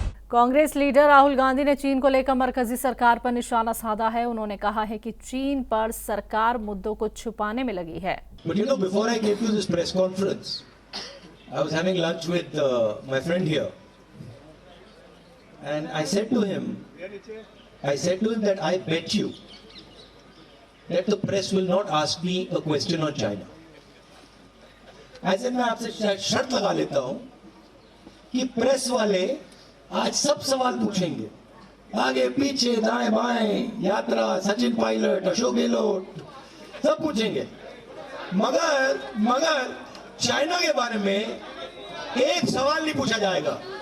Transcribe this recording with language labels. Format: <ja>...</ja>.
<hi>Congress leader Rahul Gandhi ने चीन को लेकर मरकजी सरकार पर निशाना साधा है। उन्होंने कहा है कि चीन पर सरकार मुद्दों को छुपाने में लगी है।</hi> <en>But you know, before I came to this press conference, I was having lunch with my friend here, and I said to him that I bet you that the press will not ask me a question on China. I said</en> <hi>मैं आपसे शर्त लगा लेता हूं कि press वाले आज सब सवाल पूछेंगे, आगे पीछे दाएं बाएं, यात्रा, सचिन पायलट, अशोक गहलोत, सब पूछेंगे, मगर चाइना के बारे में एक सवाल नहीं पूछा जाएगा।</hi>